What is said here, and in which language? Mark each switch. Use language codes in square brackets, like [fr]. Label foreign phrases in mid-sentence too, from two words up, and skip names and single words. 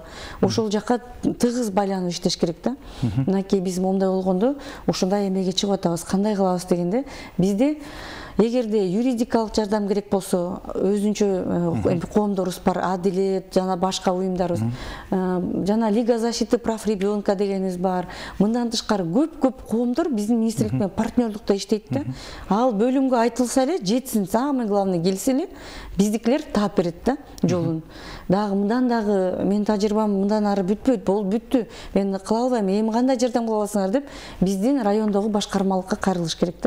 [ky] Ошол жакка тыгыз байланып иштеш керек да. Мынакей биз момундай болгондо ушундай эмеге чыгып атабыз. Кандай кылабыз дегенде, бизде эгерде юридикалык жардам керек болсо, өзүнчө коомдорубуз бар, Адилет жана башка уюмдарыбыз, жана Лига защиты прав ребенка дегенибиз бар. Мындан тышкары көп коомдор биздин министрлик менен партнерлукта иштейт да. Ал бөлүмгө айтылса эле, жетсин, [ru] самый главный [ky] келсе эле, биздикилер таап берет да жолун. Дагы мындан дагы менин тажрыйбам мындан ары бүтпөйт, болуп бүттү. Мен кыла албайм, эми кандай жардам кыла аласыңар деп биздин райондогу башкармалыкка кайрылыш керек да.